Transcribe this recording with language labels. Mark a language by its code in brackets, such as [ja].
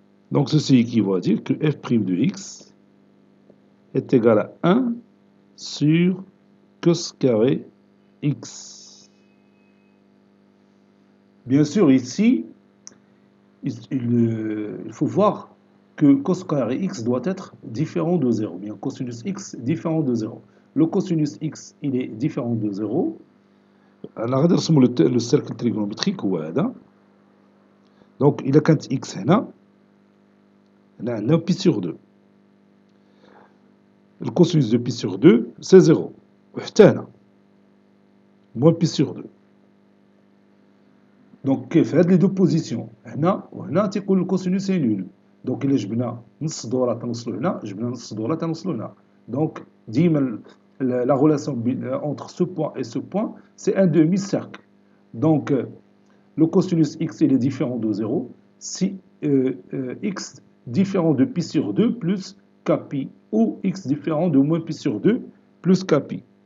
[fr] Donc ceci équivaut à dire que f' de x est égal à 1 sur cos carré x. Bien sûr, ici, il faut voir que cos carré x doit être différent de 0, bien cosinus x différent de 0. Le cosinus x, il est différent de 0. [ar] أنا غادي نرسموا [fr] le cercle trigonométrique [ar] هو هذا. [fr] Donc [ar] إلا كانت [fr] x هنا عندنا pi sur 2. Le cosinus de pi sur 2 c'est 0. [ar] وحتى هنا [fr] moins pi sur 2. [ar] Donc كيف هاد لي دو بوزيسيون هنا وهنا تيكون الكوسينوس سي نول. دونك إلا جبنا نص دورة تنوصلو هنا جبنا نص دورة تنوصلو هنا. دونك ديما [fr] la relation entre ce point et ce point c'est un demi-cercle. Donc le cosinus x il est différent de 0 si x différent de pi sur 2 plus kpi ou x différent de moins pi sur 2 plus kpi.